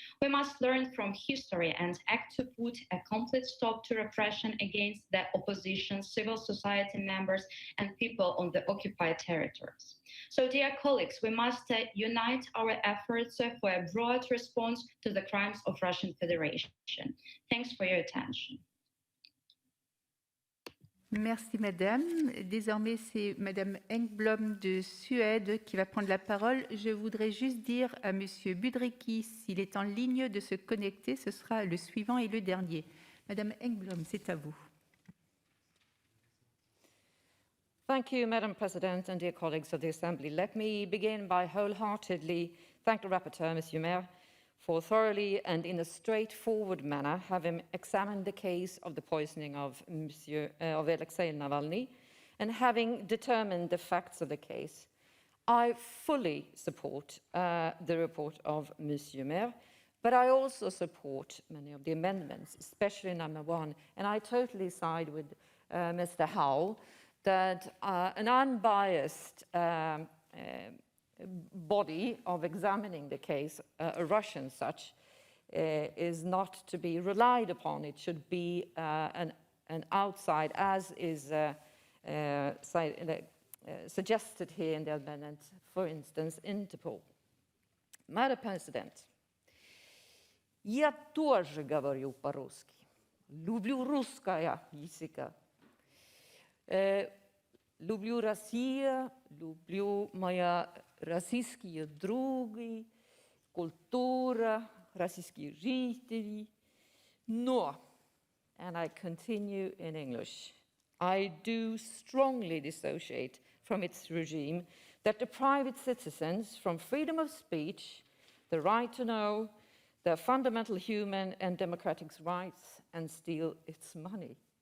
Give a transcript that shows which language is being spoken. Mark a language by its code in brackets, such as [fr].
[en] We must learn from history and act to put a complete stop to repression against the opposition, civil society members, and people on the occupied territories. So, dear colleagues, we must unite our efforts for a broad response to the crimes of Russian Federation. Thanks for your attention. [fr] Merci, Madame. Désormais, c'est Madame Engblom de Suède qui va prendre la parole. Je voudrais juste dire à Monsieur Budrikis, s'il est en ligne, de se connecter. Ce sera le suivant et le dernier. Madame Engblom, c'est à vous. [en] Thank you, Madam President and dear colleagues of the Assembly. Let me begin by wholeheartedly thank the Rapporteur, Monsieur Maire, for thoroughly and in a straightforward manner having examined the case of the poisoning of Alexei Navalny and having determined the facts of the case. I fully support the report of Monsieur Maire, but I also support many of the amendments, especially number 1, and I totally side with Mr. Howell that an unbiased body of examining the case, a Russian such, is not to be relied upon. It should be an outside, as is suggested here in the amendment, for instance, Interpol. Madam President, [ru] я тоже говорю по-русски. Люблю русское языка. Люблю Россию, люблю мои российские други, культура, российские жители. Но, [en] and I continue in English, I do strongly dissociate from its regime that deprives citizens from freedom of speech, the right to know, their fundamental human and democratic rights, and steal its money.